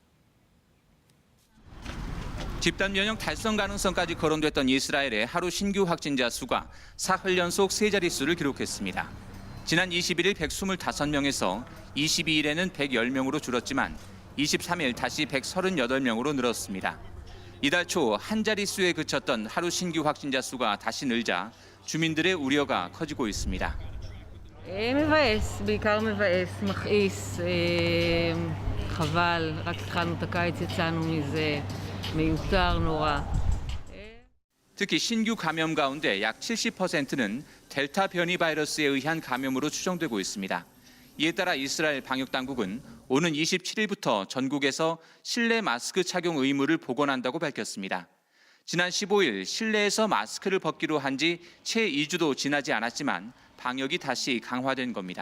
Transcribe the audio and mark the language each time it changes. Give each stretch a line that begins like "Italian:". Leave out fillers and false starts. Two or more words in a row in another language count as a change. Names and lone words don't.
Korean: 집단 면역 달성 가능성까지 거론됐던 이스라엘의 하루 신규 확진자 수가 사흘 연속 세 자릿수를 기록했습니다. 지난 21일 125명에서 22일에는 110명으로 줄었지만 23일 다시 138명으로 늘었습니다. 이달 초 한 자릿수에 그쳤던 하루 신규 확진자 수가 다시 늘자 주민들의 우려가 커지고 있습니다.
Hebrew: מבאס, בעיקר מבאס, מכעיס, חבל, רק התחלנו את הקיץ, יצאנו מזה, מיותר, נורא.
Korean: 특히 신규 감염 가운데 약 70%는 델타 변이 바이러스에 의한 감염으로 추정되고 있습니다. 이에 따라 이스라엘 방역당국은 오는 27일부터 전국에서 실내 마스크 착용 의무를 복원한다고 밝혔습니다. 지난 15일 실내에서 마스크를 벗기로 한 지 채 2주도 지나지 않았지만 방역이 다시 강화된 겁니다.